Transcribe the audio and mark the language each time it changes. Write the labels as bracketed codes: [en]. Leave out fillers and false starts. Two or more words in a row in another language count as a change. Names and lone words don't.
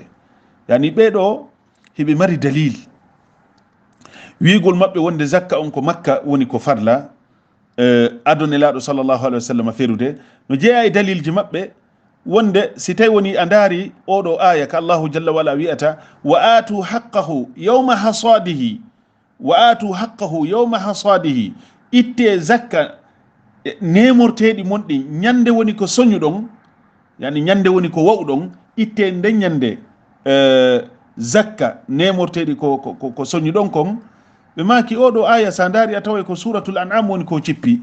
[ff] yani ɓeɗo hiɓe mari dalil wiigol maɓɓe wonde zakka on ko makka woni ko farla adonelaɗo sallllahu [ar] عليه وسلم [ff] ferude no jeeya e dalilji maɓɓe wonde si tawi woni a ndaari oɗo aya ka [ar] الله جل وعلا [ff] wiyata [ar] وآتوا حقه يوم حصاده، وآتوا حقه يوم حصاده, [ff] itte zakka nemorteɗi monɗi ñande woni ko soñuɗon, yani ñande woni ko wawɗon, itte nden ñande zakka nemorteɗi ko soñuɗon kon. ɓe maki oɗo aya sa ndaari a tawa ko suratul an'am woni ko cippi.